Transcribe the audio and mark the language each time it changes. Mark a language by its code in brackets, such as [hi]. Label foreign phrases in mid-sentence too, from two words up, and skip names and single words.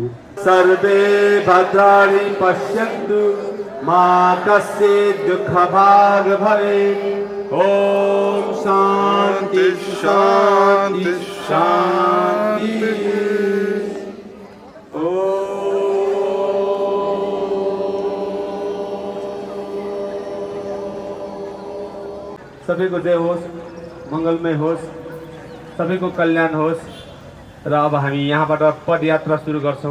[sa] सर्वे भद्राणि पश्यन्तु मा कश्चित् दुःखभाग् भवेत्। ओम शान्ति शान्ति शान्ति। [ne] सबैको जय होस्, मङ्गलमय होस्, सबैको कल्याण होस्। र अब हामी यहाँबाट पदयात्रा सुरु गर्छौँ।